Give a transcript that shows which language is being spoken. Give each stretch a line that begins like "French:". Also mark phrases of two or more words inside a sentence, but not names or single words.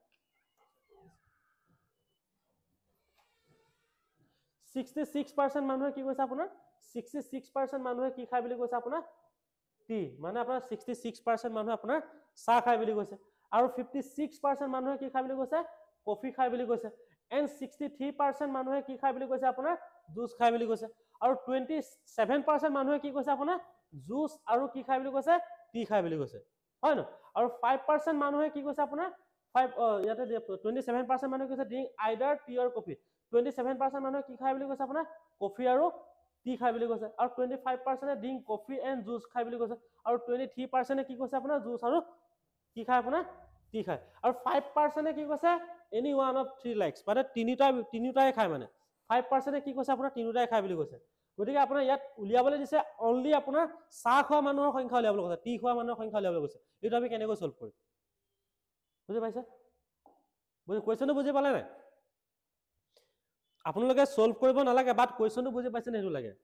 Assamese: 66% মানুহে কি কৈছে আপোনাৰ 66% মানুহে কি খায় বুলি কৈছে আপোনাৰ টি মানে আপোনাৰ 66% মানুহে আপোনাৰ চাহ খায় বুলি কৈছে আৰু 56% মানুহে কি খায় বুলি কৈছে কফি খায় বুলি কৈছে and 63% মানুহে কি খায় বুলি কৈছে আপোনাৰ জুচ খায় বুলি কৈছে আৰু 27% মানুহে কি কৈছে আপোনাৰ জুচ আৰু কি খায় বুলি কৈছে টি খায় বুলি কৈছে হয় ন আৰু 5% মানুহে কি কৈছে আপোনাৰ 5 ইয়াতে 27% মানুহে কৈছে
English: drink either tea or coffee
Assamese: 27% মানুহে কি খায় বুলি কৈছে আপোনাৰ কফি আৰু টি খায় বুলি কৈছে আৰু 25%
English: drink coffee and juice
Assamese: খায় বুলি কৈছে আৰু 23% কি কৈছে আপোনাৰ জুচ আৰু কি খায় আপোনাৰ টি খায় আৰু 5% কি কৈছে
English: any one of three likes
Assamese: মানে তিনিটাই খায় মানে 5% কি কৈছে আপোনাৰ তিনিটাই খায় বুলি কৈছে গতিকে আপোনাৰ ইয়াত উলিয়াবলৈ দিছে অনলি আপোনাৰ চাহ খোৱা মানুহৰ সংখ্যা উলিয়াবলৈ কৈছে টি খোৱা মানুহৰ সংখ্যা উলিয়াবলৈ কৈছে এইটো আমি কেনেকৈ সলভ কৰিম বুজি পাইছে কোৱেশ্চনটো বুজি পালে নাই আপোনালোকে সলভ কৰিব নালাগে, বাট কুৱেশ্যনটো বুজি পাইছে নে সেইটো লাগে?